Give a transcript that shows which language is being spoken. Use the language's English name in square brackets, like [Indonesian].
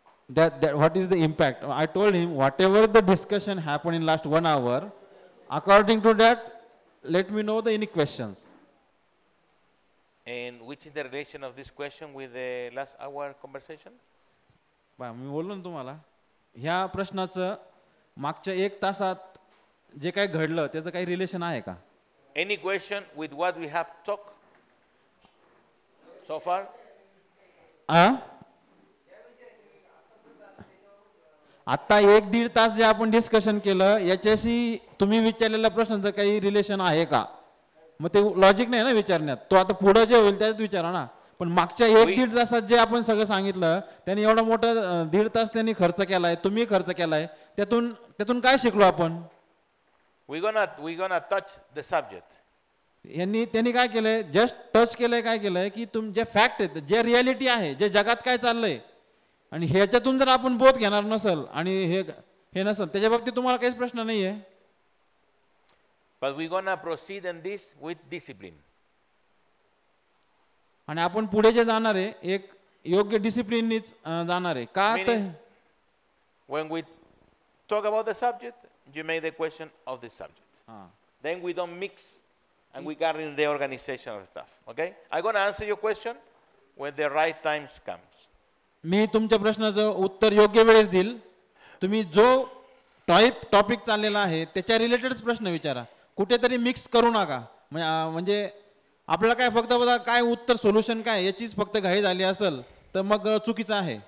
[English] That what is the impact? I told him whatever the discussion happened in last 1 hour, according to that, let me know the any questions. And which is the relation of this question with the last hour conversation? [Marathi] मी बोललो ना तुम्हाला, ह्या प्रश्नाचं मागच्या 1 तासात जे काही घडलं त्याचं काही रिलेशन आहे का? [English] Any question with what we have talked so far? [Marathi] आता 1-1.5 तास जे आपण डिस्कशन केलं याच्याशी तुम्ही विचारलेल्या प्रश्नांचं काही रिलेशन आहे का? मग ते लॉजिक नाही ना विचारण्यात, तो आता पुढे जे होईल त्यात विचारा ना. पण मागच्या 1-1.5 तासात जे आपण सगळं सांगितलं, त्यांनी एवढा मोठा 1.5 तास त्यांनी खर्च केलाय, तुम्ही खर्च केलाय, त्यातून काय शिकलो आपण? [English] We're gonna touch the subject. [Marathi] त्यांनी काय केलंय, जस्ट टच केलंय. काय केलंय की जे फॅक्ट आहेत, जे रियालिटी आहे, जे जगात काय चाललंय, आणि ह्याच्यातून जर आपण बोध घेणार नसेल आणि हे नसेल, त्याच्या बाबतीत तुम्हाला काहीच प्रश्न नाहीये. [English] But we're gonna proceed in this with discipline. [Marathi] आणि आपण पुढे जे जाणार आहे एक योग्य डिसिप्लिननीच जाणार आहे. का तर [English] when we talk about the subject, you make the question of the subject. Then we don't mix and we get in the organizational stuff. Okay? I'm going to answer your question when the right time comes. [Marathi] मी तुमच्या प्रश्नाचं उत्तर योग्य वेळेस देईल. तुम्ही जो topic चाललेला आहे त्याच्या रिलेटेडच प्रश्न विचारा, कुठेतरी मिक्स करू नका. म्हणजे आपल्याला काय फक्त बघा काय उत्तर सोल्युशन काय याचीच फक्त घाई झाली असेल तर मग चुकीचं आहे.